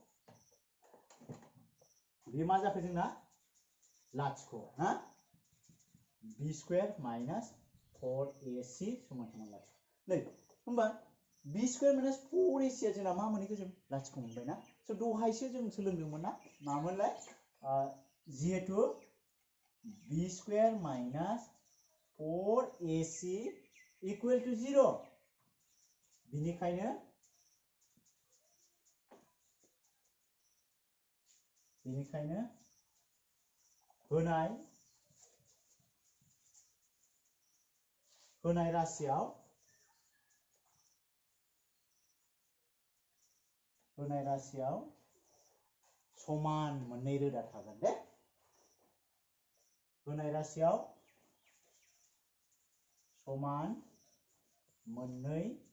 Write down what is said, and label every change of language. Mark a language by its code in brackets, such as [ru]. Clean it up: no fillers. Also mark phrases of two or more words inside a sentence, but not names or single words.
[brx] बे मा जाखो जोंना लाथिख' हा [en] b² minus 4ac [brx] समान समान लाथिख' नै होमबा [en] b² minus 4ac [brx] आ जोंना मा मोनहैखो जों लाथिख' मोनबाय ना स' दहायसो जों सोलोंदोंमोन ना मामोनलाय जिहेतु [en] b² minus 4ac equal to 0 [brx] बेनिखायनो होनाय होनाय राशियाव समान मोननै रोदा थागोन दे होनाय राशियाव समान मोननै